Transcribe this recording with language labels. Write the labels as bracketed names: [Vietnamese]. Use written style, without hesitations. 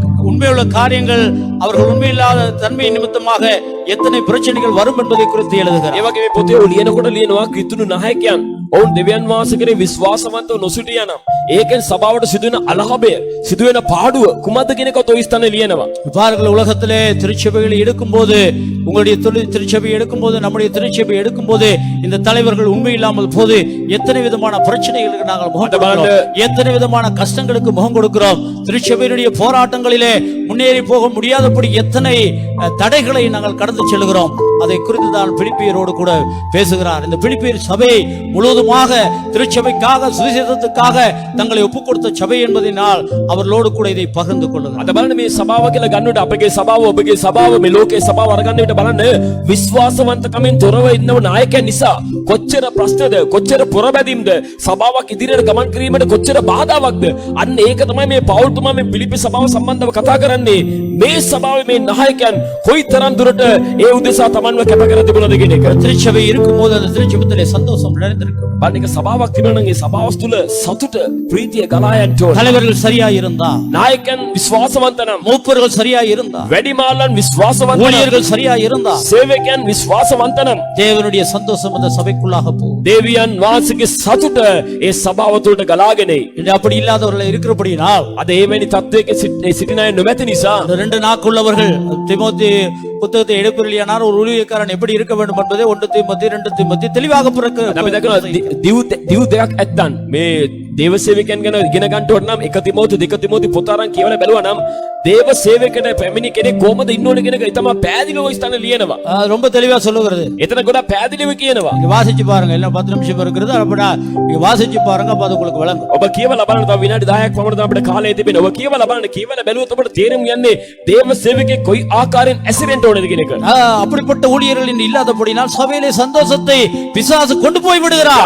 [Tamil] உண்மையுள்ள காரியங்கள் அவர்கள் உண்மையில்லாத தன்மை நிமித்தமாக எத்தனை பிரச்சனைகள் வரும் என்பதை குறித்து எழுதுகிறார். [Sinhala] ඒ වගේ මේ පොතේ ලියනකොට ලියනවා කිතුණු නායකයන් ඔවුන් දෙවියන් වහන්සේ කරේ විශ්වාසවන්තව නොසිටියා නම් ඒකෙන් සභාවට සිදුවෙන අලහබය සිදුවෙන පාඩුව කුමක්ද කියන එක ඔය ස්ථානේ ලියනවා. [Tamil] பாருங்கள், உலகத்திலே திருச்சபைகளை எடுக்கும்போது, உங்களுடைய திருச்சபை எடுக்கும்போது, நம்முடைய திருச்சபை எடுக்கும்போது இந்த தலைவர்கள் உண்மை இல்லாமல் போது எத்தனை விதமான பிரச்சனைகளுக்கு நாங்கள் முகம் கொடுக்கிறோம், எத்தனை விதமான கஷ்டங்களுக்கு முகம் கொடுக்கிறோம். திருச்சபையினுடைய போராட்டங்களிலே முன்னேறி போக முடியாதபடி எத்தனை தடைகளை நாங்கள் கடந்து செல்கிறோம். அதை குறித்து தான் பிலிப்பியரோடு கூட பேசுகிறார். இந்த பிலிப்பியர் சபை முழுவதுமாக திருச்சபைக்காக சுவிசேஷத்துக்காக தங்களை ஒப்புக் கொடுத்த சபை என்பதனால் அவர்களோடு கூட இதை பகிர்ந்து கொள்ளுகிறார். [Sinhala] අද බලන්න මේ සභාව කියලා ගන්නකොට අපගේ සභාව ඔබගේ සභාව මේ ලෝකේ සභාව අරගන්න විට බලන්න විශ්වාසවන්තකමින් තොරව ඉන්නව නායකයන් නිසා කොච්චර ප්‍රශ්නද කොච්චර පොරබැදීම්ද සභාවක් ඉදිරියට ගමන් කිරීමට කොච්චර බාධාවක්ද. අන්න ඒක තමයි මේ පෞල්තුමා මේ පිලිපි සභාව සම්බන්ධව කතා කරන්නේ. මේ සභාවේ මේ නායකයන් කොයිතරම් දුරට ඒ උදෙසා තමන්ව කැප කර තිබුණද කියන එක. [Tamil] திருச்சபை இருக்கும்போது அந்த திருச்சபையிலே சந்தோஷம் நிறைந்திருக்கும். [Sinhala] බලන්න එක සභාවක් තිබුණා නම් ඒ සභාව තුළ සතුට ප්‍රීතිය ගලා යන්න ඕන. [Tamil] தலைவர்கள் சரியா இருந்தா, [Sinhala] නායකයන් විශ්වාසවන්ත නම්, [Tamil] மூப்பர்கள் சரியா இருந்தா, [Sinhala] වැඩිමාල්ලන් විශ්වාසවන්ත නම්, [Tamil] ஊழியர்கள் சரியா இருந்தா [Sinhala] සේවකයන් විශ්වාසවන්ත නම් [Tamil] தேவனுடைய சந்தோஷம் அந்த சபைக்குள்ளாக போகும். [Sinhala] දෙවියන් වහන්සේගේ සතුට ඒ සභාව තුළට ගලාගෙන එයි. [Tamil] இன்று அப்படி இல்லாதவர்கள் இருக்கிறபடியினால் [Sinhala] අද එවැනි තත්වයක සිටින අය නොමැති නිසා [Tamil] அந்த 2 நாக்குள்ளவர்கள் திமோத்தி புத்தகத்தை எடுப்பில்லையானால் ஒரு ஊழியக்காரன் எப்படி இருக்க வேண்டும் என்பதை 1 தீமோத்தி 2 தீமோத்தி தெளிவாக [Sinhala] අපි දකිනවා දිව් දෙකක් ඇත්තන් මේ දේව සේවකයන් ගැන ඉගෙන ගන්න ඕන නම් 1 තිමෝති 2 තිමෝති පොත අරන් කියවලා බැලුවා නම් දේව සේවකයට පැමිණි කෙනෙක් කොහොමද ඉන්න ඕන කියන එක ඊටම පැහැදිලිව ස්ථාන ලියනවා. [Tamil] ரொம்ப தெளிவா சொல்லுகிறது. [Sinhala] එතන ගොඩක් පැහැදිලිව කියනවා. [Tamil] நீங்க வாசிச்சு பாருங்க, எல்லாம் 10 நிமிஷம் இருக்கிறது. அப்படா நீங்க வாசிச்சு பாருங்க, அப்ப அது உங்களுக்கு விளங்கும். [Sinhala] ඔබ කියවලා බලන්න තව විනාඩි 10ක් පමණ තමයි අපිට කාලය තිබෙන්නේ. ඔබ කියවලා බලන්න, කියවලා බැලුවොත් ඔබට තේරුම් යන්නේ දේව සේවකෙක් කොයි ආකාරයෙන් ඇසිරෙන්න ඕනද කියන එක. [Tamil] அப்படிப்பட்ட ஊழியர்கள் இன்று இல்லாதபடினால் சபையிலே சந்தோஷத்தை பிசாசு கொண்டு போய் விடுகிறார்.